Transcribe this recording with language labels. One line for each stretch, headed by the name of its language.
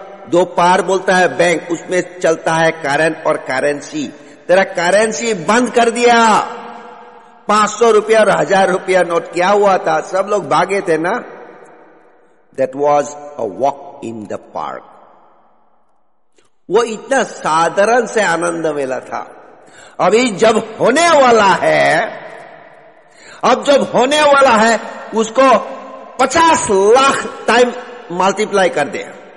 Hindi: दो पार बोलता है बैंक, उसमें चलता है करंट और करेंसी। तेरा करेंसी बंद कर दिया। 500 रुपया और 1000 रुपया नोट क्या हुआ था? सब लोग भागे थे ना।
English: That was a walk in the park.
Hindi: वो इतना साधारण से आनंद मेला था। अभी जब होने वाला है, अब जब होने वाला है उसको 50 लाख टाइम मल्टीप्लाई कर दे।